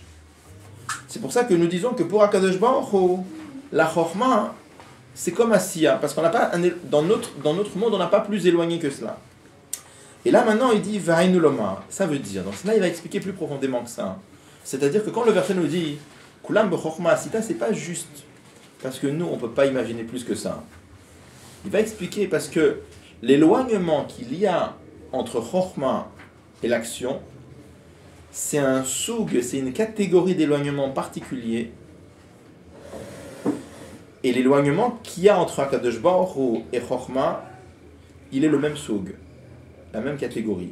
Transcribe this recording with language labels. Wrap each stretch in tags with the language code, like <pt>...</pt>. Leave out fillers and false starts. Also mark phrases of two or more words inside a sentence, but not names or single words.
<fr>C'est pour ça que nous disons que pour Akadosh Baruch Hu, la Chokhmah, c'est comme Asiya, parce qu'on n'a pas dans notre monde, on n'a pas plus éloigné que cela. Et là maintenant, il dit</fr> <he>ואנו לומר.</he> <fr>Ça veut dire, donc là il va expliquer plus profondément que ça. C'est-à-dire que quand le verset nous dit</fr> <he>כולם בחכמה עשית,</he> <fr>c'est pas juste parce que nous on peut pas imaginer plus que ça. Il va expliquer parce que l'éloignement qu'il y a entre Chokhmah et l'action, c'est un soug, c'est une catégorie d'éloignement particulier Et l'éloignement qu'il y a entre Akadosh Baruch Hu et Chokhmah, il est le même soug, la même catégorie.</fr>